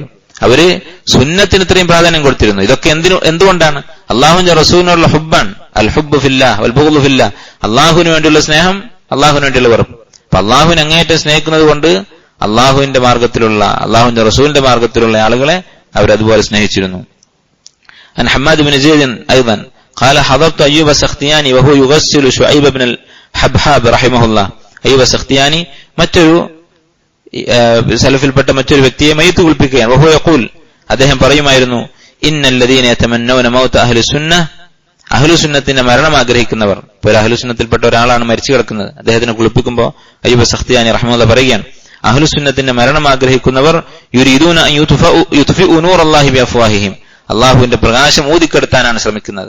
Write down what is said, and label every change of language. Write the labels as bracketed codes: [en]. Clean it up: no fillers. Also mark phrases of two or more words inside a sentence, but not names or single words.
[ml] അവര് സുന്നത്തിന് ഇത്രയും പ്രാധാന്യം കൊടുത്തിരുന്നു. ഇതൊക്കെ എന്തുകൊണ്ടാണ്? അള്ളാഹുവിന്റെ റസൂലിനുള്ള ഹുബ്ബാണ്. [ar] الحب في الله والبغض في الله. [ml] അള്ളാഹുവിന് വേണ്ടിയുള്ള സ്നേഹം, അള്ളാഹുവിന് വേണ്ടിയുള്ള വെറുപ്പ്. അപ്പൊ അള്ളാഹുവിനെ അങ്ങേയറ്റം സ്നേഹിക്കുന്നത് കൊണ്ട് അള്ളാഹുവിന്റെ മാർഗത്തിലുള്ള, അള്ളാഹുവിന്റെ റസൂലിന്റെ മാർഗത്തിലുള്ള ആളുകളെ അവരതുപോലെ സ്നേഹിച്ചിരുന്നു. [ar] عن حماد بن زيد أيضا قال حضرت أيوب السختياني وهو يغسل شعيب بن الحبحاب رحمه الله. [ml] أيوب السختياني മറ്റൊരു സലഫിൽപ്പെട്ട മറ്റൊരു വ്യക്തിയെ മയ്യിത്ത് കുളിപ്പിക്കുകയാണ്. [ar] وهو يقول, [ml] അദ്ദേഹം പറയുമായിരുന്നു, [ar] إن الذين يتمنون موت أهل السنة, [ml] അഹ്ലുസുന്നത്തിന്റെ മരണം ആഗ്രഹിക്കുന്നവർ. ഇപ്പോൾ അഹ്ലുസുന്നത്തിൽപ്പെട്ട ഒരാളാണ് മരിച്ചു കിടക്കുന്നത്, അദ്ദേഹത്തിനെ കുളിപ്പിക്കുമ്പോൾ അയ്യൂബ് സഖ്തിയാനി റഹ്മത്തുള്ളാഹി പറയുകയാണ്, അഹ്ലുസുന്നത്തിന്റെ മരണം ആഗ്രഹിക്കുന്നവർ [ar] يريدون أن يطفئوا نور الله بأفواههم, [ml] അള്ളാഹുവിന്റെ പ്രകാശം ഊതിക്കെടുത്താനാണ് ശ്രമിക്കുന്നത്.